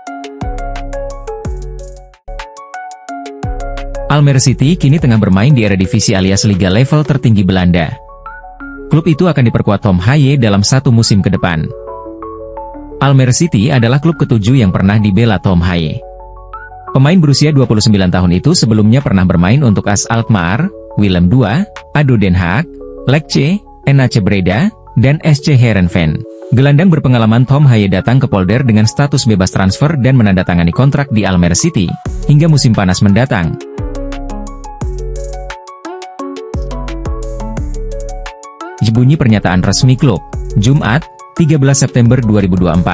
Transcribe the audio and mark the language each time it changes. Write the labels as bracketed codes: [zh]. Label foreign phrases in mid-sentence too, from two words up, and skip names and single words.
[id] Almere City kini tengah bermain di Eredivisie alias liga level tertinggi Belanda. Klub itu akan diperkuat Tom Haye dalam 1 musim ke depan. Almere City adalah klub ke-7 yang pernah dibela Tom Haye. Pemain berusia 29 tahun itu sebelumnya pernah bermain untuk AS Alkmaar, Willem II, ADO Den Haag, Lecce, NAC Breda, dan SC Heerenveen. Gelandang berpengalaman Tom Haye datang ke Polder dengan status bebas transfer dan menandatangani kontrak di Almere City, hingga musim panas mendatang. Bunyi pernyataan resmi klub, Jumat, 13 September 2024.